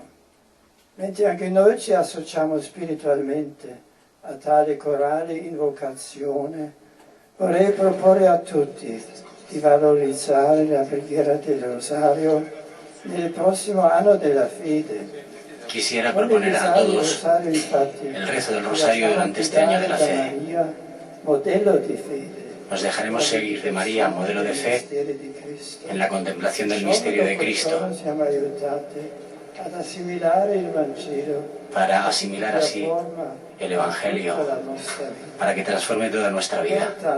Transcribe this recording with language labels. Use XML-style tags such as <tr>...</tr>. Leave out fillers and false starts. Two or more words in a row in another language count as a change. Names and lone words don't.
<it>Mentre anche noi ci associamo spiritualmente a tale corale invocazione, vorrei proporre a tutti di valorizzare la preghiera del Rosario nel prossimo anno della fede.</it> <es>Quisiera proponer a todos el rezo del Rosario durante este año de la fe. Nos dejaremos seguir de María, modelo de fe, en la contemplación del misterio de Cristo, para asimilar así el Evangelio, para que transforme toda nuestra vida.</es>